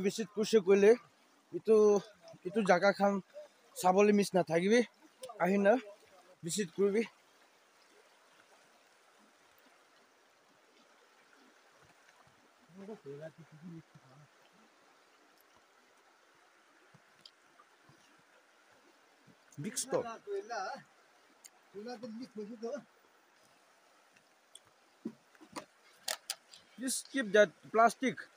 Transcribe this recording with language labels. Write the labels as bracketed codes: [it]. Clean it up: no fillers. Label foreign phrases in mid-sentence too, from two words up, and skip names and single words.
[nag] visit kushe kole itu jaga khan sabole miss na thagibi ahina visit kurbi [en] big store. Just keep that plastic.